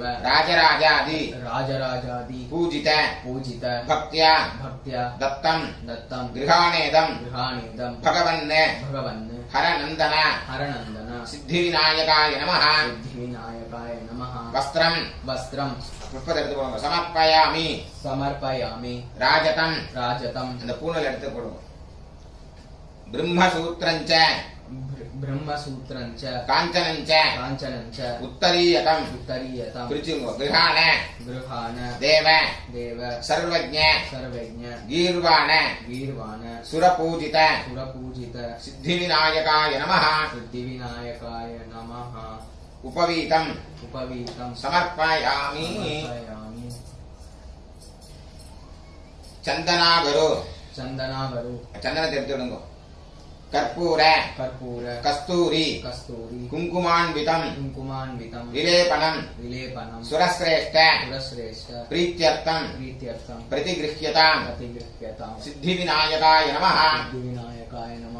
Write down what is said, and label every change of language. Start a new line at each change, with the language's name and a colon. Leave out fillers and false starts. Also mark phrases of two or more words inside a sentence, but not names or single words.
Sanskrit: राजराजादि राजराजादि पूजित पूजित भक्त्या भक्त्या दत्तं दत्तं गृहाणेदं गृहाणेदं भगवन् भगवन् हरनन्दन हरनन्दन सिद्धिविनायकाय नमः सिद्धिविनायकाय नमः वस्त्रं वस्त्रं
Tamil: புஷ்பத்தை சமர்ப்பயாமி
Sanskrit: समर्पयामि ராஜதம் राजतं
Tamil: அந்த பூணல் எடுத்து போடுங்க பிரம்மசூத்திரஞ்ச
Sanskrit: ब्रह्मसूत्रञ्च காஞ்சனஞ்ச काञ्चनञ्च உத்தரீயகம் उत्तरीयतं
Tamil: பிரிச்சுங்க கிரகாண
Sanskrit: गृहाण தேவ देव சர்வஜ்ஞ सर्वज्ञ கீர்வாண गीर्वाण சுரபூஜித सुरपूजित सिद्धिविनायकाय नमः सिद्धिविनायकाय नमः उपवीतं उपवीतं समर्पयामि समर्पयामि चन्दनागरु चन्दनावरु
Tamil: चन्दनத்தை எடுத்து விடுங்க कर्पूर
Sanskrit: कर्पूर कस्तूरी कस्तूरी कुङ्कुमान्वितं कुङ्कुमान्वितं विलेपनं विलेपनं सुरश्रेष्ठ सुरश्रेष्ठ प्रीत्यर्थं प्रीत्यर्थं प्रतिगृह्यतां प्रतिगृह्यतां सिद्धिविनायकाय नमः सिद्धिविनायकाय नमः